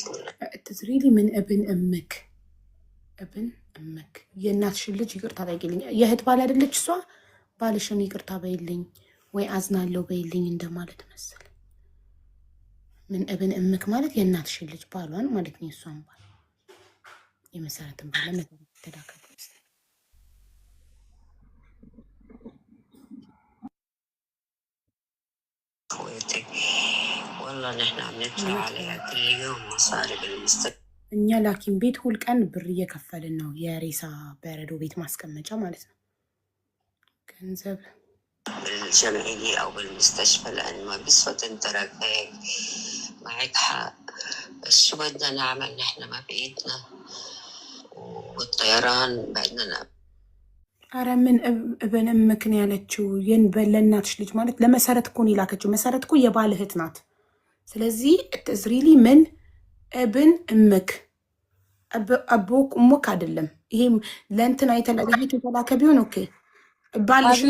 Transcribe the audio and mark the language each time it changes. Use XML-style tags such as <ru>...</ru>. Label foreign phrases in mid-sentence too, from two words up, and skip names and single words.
<ar>اعتذري لي من ابن امك ابن امك</ar> <am>የእናትሽን ልጅ ይቅርታ ጠይቂልኝ የእህት ባል አይደለች እሷ ባልሽን ይቅርታ በይልኝ ወይ አዝናለሁ በይልኝ እንደማለት መሰለ ምን</am> <ar>ابن امك</ar> <am>ማለት የእናትሽን ልጅ ባሏን ማለት ነው እሷን ባል የመሰረትን ባለ ነገር ተዳከለ</am> <ar>اخواتي والله نحن عم ندفع عليها كل يوم مصاري بالمستقبل</ar> <am>እኛ ላኪን ቤት ሁል ቀን ብር እየከፈልን ነው የሬሳ በረዶ ቤት ማስቀመጫ ማለት ነው ገንዘብ</am> <ar>بالجمعية أو بالمستشفى لأن ما بيسوى تنترك هيك معك حق، بس شو بدنا نعمل نحن ما بإيدنا، والطيران بدنا نعمل.</ar> <am>ኧረ ምን</am> <ar>ابن امك</ar> <am>ነው ያለችው? የንበል ለእናትሽ ልጅ ማለት ለመሰረት እኮ ነው የላከችው። መሰረት እኮ የባል እህት ናት። ስለዚህ እዝሪሊ ምን</am> <ar>ابن امك ابوك امك</ar> <am>አይደለም። ይሄም ለእንትና የተላከ ቢሆን ኦኬ ባልሽና</am>